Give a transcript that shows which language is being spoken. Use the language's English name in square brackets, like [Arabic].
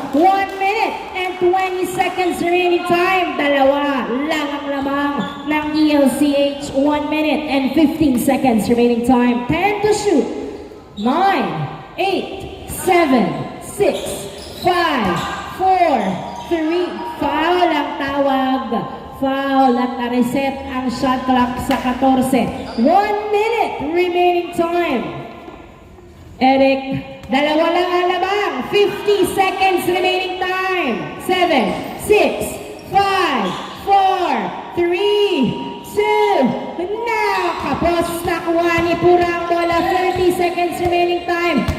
[English] 1 minute and 20 seconds remaining time. [Filipino] Dalawa lang ang lamang ng ELCH. [English] 1 minute and 15 seconds remaining time. 10 to shoot. 9, 8, 7, 6, 5, 4, 3, [Filipino] foul ang tawag. Foul at na-reset ang shot clock sa 14. [English] 1 minute remaining time. [Filipino] Eric, dalawa lang ang labang. [English] 50 seconds remaining time. 7, 6, 5, 4, 3, 2, now! [Filipino] Kapos nakuha ni Purang bola. [English] 30 seconds remaining time.